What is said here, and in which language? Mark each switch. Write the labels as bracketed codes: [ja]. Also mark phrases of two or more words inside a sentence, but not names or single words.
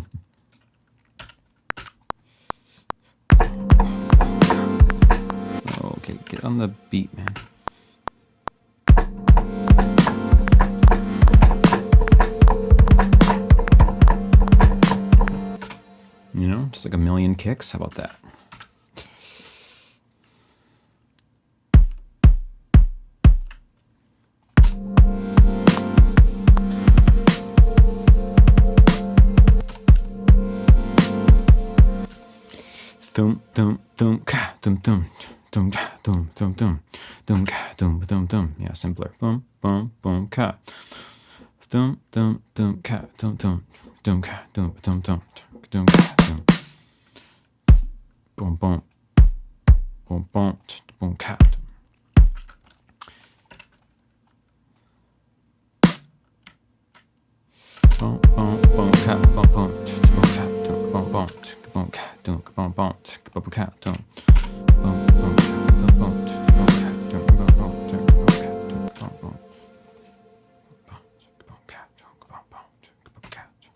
[en] Okay, get on the beat, man. You know, just like a million kicks. How about that? Dum dum dum ka dum dum dum ka dum dum dum dum ka dum dum dum. Yeah, simpler. Boom boom boom ka. Dum dum dum ka dum dum dum ka dum dum dum dum ka dum. Boom boom boom boom boom ka. Boom boom boom ka boom boom boom ka boom boom boom ka. Don't boom boom boom cat don't boom boom boom boom cat don't boom boom boom cat don't boom boom boom cat don't boom boom cat.